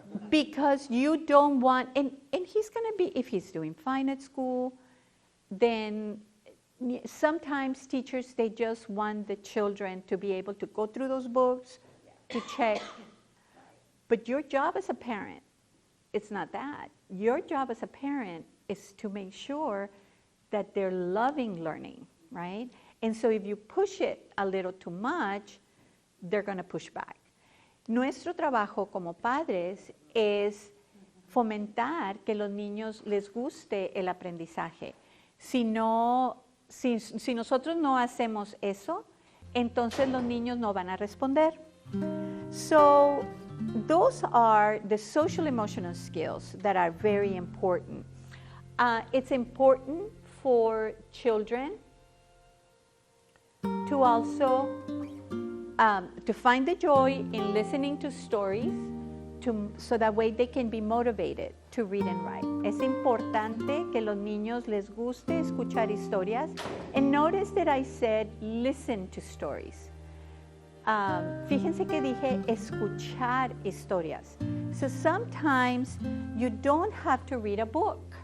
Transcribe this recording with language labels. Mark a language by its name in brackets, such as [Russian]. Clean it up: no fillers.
[English] Because you don't want, and he's going to be, if he's doing fine at school, then sometimes teachers, they just want the children to be able to go through those books, to check. But your job as a parent, it's not that. Your job as a parent is to make sure that they're loving learning, right? And so if you push it a little too much, they're going to push back. [Spanish] Nuestro trabajo como padres es fomentar que los niños les guste el aprendizaje. Si nosotros no hacemos eso, entonces los niños no van a responder. [English] So those are the social emotional skills that are very important. It's important for children to also to find the joy in listening to stories so that way they can be motivated to read and write. [Spanish] Es importante que los niños les guste escuchar historias. [English] And notice that I said listen to stories. [Spanish] Fíjense que dije escuchar historias. [English] So sometimes you don't have to read a book.